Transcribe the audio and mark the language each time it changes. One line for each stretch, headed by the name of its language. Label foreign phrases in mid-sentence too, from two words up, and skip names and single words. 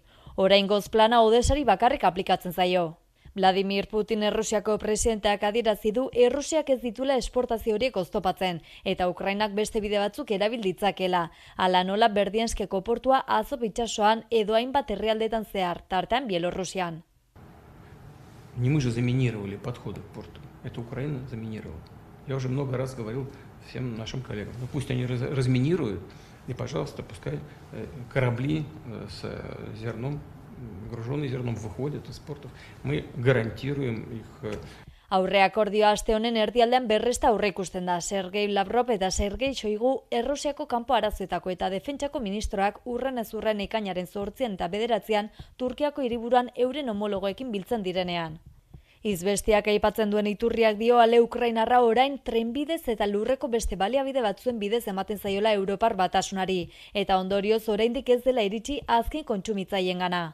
Basque: Oraingoz plana Odesari bakarrik aplikatzen zaio. Vladimir Putin Errusiako presidenteak adierazi du Errusiak ez ditula esportazio horiek oztopatzen, eta Ukrainak beste bide batzuk erabil ditzakela. Hala nola Berdianskeko portua Azov itsasoan edo hainbat herrialdetan zehar, tartean Bielorrusian.
Russian: Не мы же заминировали подходы к порту. Это Украина заминировала. Я уже много раз говорил всем нашим коллегам. Ну пусть они разминируют, и, пожалуйста, пускай корабли с зерном, груженные зерном, выходят из портов. Мы гарантируем их.
Basque: Aurre akordioa aste honen erdialdean berresta aurreikusten da. Sergei Lavrov eta Sergei Shoigu Errusiako kanpo arazoetako eta defentsako ministroak urrenez urren ekainaren 8 eta 9 Turkiako hiriburuan euren homologoekin biltzen direnean. Izbestiak aipatzen duen iturriak dio ale ukrainarra orain trenbidez eta lurreko beste baliabide batzuen bidez ematen zaiola Europar Batasunari, eta ondorioz oraindik ez dela iritsi azken kontsumitzaileengana.